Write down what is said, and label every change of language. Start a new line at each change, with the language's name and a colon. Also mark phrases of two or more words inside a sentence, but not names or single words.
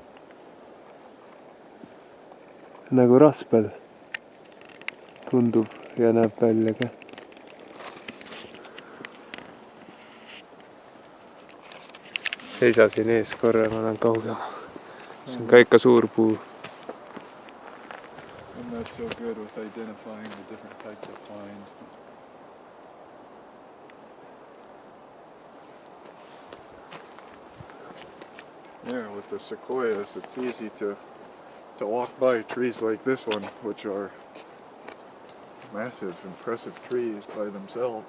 Estonian: Nagu rasvel tundub ja näeb välja ka. Seisa siin ees korra, ma lähen kaugema. See on ka ikka suur puu.
English: I'm not so good with identifying the different types of pines. Yeah, with the sequoias, it's easy to walk by trees like this one, which are massive, impressive trees by themselves.